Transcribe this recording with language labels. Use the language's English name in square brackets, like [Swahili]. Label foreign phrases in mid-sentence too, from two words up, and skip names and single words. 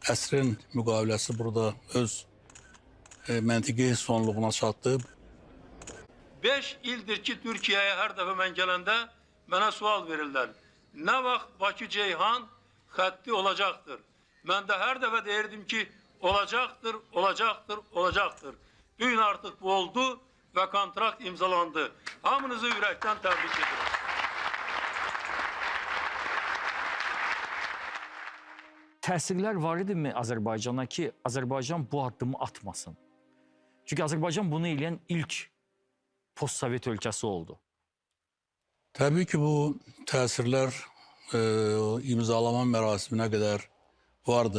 [Azerbaijani] əsrin müqaviləsi burada öz məntiqi sonluğuna çatdı. [Turkish] 5 ildir ki Türkiye'ye her defa ben gelende bana sual verirler. Ne vakit Bakü-Ceyhan hattı olacaktır? Ben de her defa derdim ki olacaktır, olacaktır, olacaktır. Bugün artık bu oldu ve kontrakt imzalandı. Hamınızı yürekten tebrik ederim. [Azerbaijani] Təsirlər var idimi Azərbaycana ki, Azərbaycan bu addımı atmasın? Çünki Azərbaycan bunu eləyən ilk postsovet ölkəsi oldu. Təbii ki, bu təsirlər imzalama mərasiminə qədər vardı.